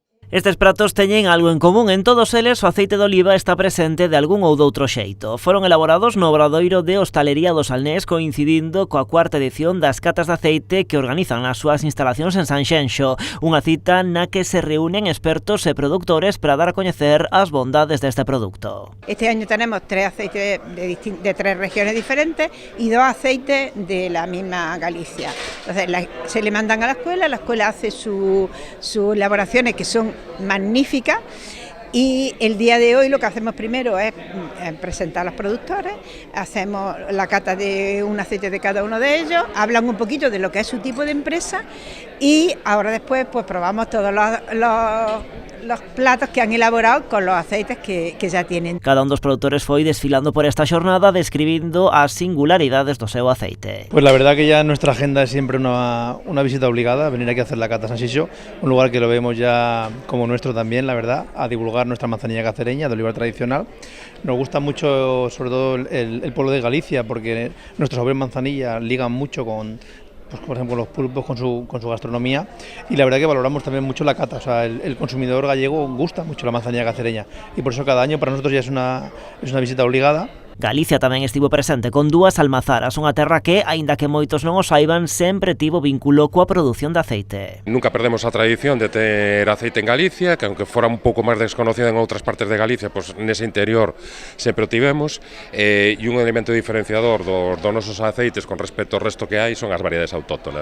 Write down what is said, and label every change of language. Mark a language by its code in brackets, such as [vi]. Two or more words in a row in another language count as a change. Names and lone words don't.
[gl] Estes pratos teñen algo en común. En todos eles o aceite de oliva está presente de algún ou doutro xeito. Foron elaborados no Obradoiro de Hostalería do Salnés, coincidindo coa cuarta edición das catas de aceite que organizan nas súas instalacións en Sanxenxo. Unha cita na que se reúnen expertos e produtores para dar a coñecer as bondades deste producto. [es] Este año tenemos 3 aceites de 3 regiones diferentes y 2 aceites de la misma Galicia. Entonces se le mandan a la escuela hace sus elaboraciones que son magníficas, y el día de hoy lo que hacemos primero es presentar a los productores, hacemos la cata de un aceite de cada uno de ellos, hablan un poquito de lo que es su tipo de empresa y ahora después pues probamos todos los platos que han elaborado con los aceites que ya tienen. [gl] Cada un dos produtores foi desfilando por esta xornada describindo as singularidades do seu aceite. [es] Pues la verdad que ya nuestra agenda es siempre una visita obligada, venir aquí a hacer la cata San Xixo, un lugar que lo vemos ya como nuestro también, la verdad, a divulgar nuestra manzanilla cacereña de olivar tradicional. Nos gusta mucho, sobre todo, el pueblo de Galicia, porque nuestros sabores manzanilla ligan mucho con, pues, por ejemplo, los pulpos con su gastronomía, y la verdad que valoramos también mucho la cata. O sea, el consumidor gallego gusta mucho la manzanilla cacereña y por eso cada año para nosotros ya es una visita obligada. [gl] Galicia tamén estivo presente con 2 almazaras, unha terra que, aínda que moitos non o saiban, sempre tivo vínculo coa produción de aceite. Nunca perdemos a tradición de ter aceite en Galicia, que aunque fora un pouco máis desconocida en outras partes de Galicia, pues nese interior sempre o tivemos, e un elemento diferenciador dos nosos aceites con respecto ao resto que hai son as variedades autóctonas.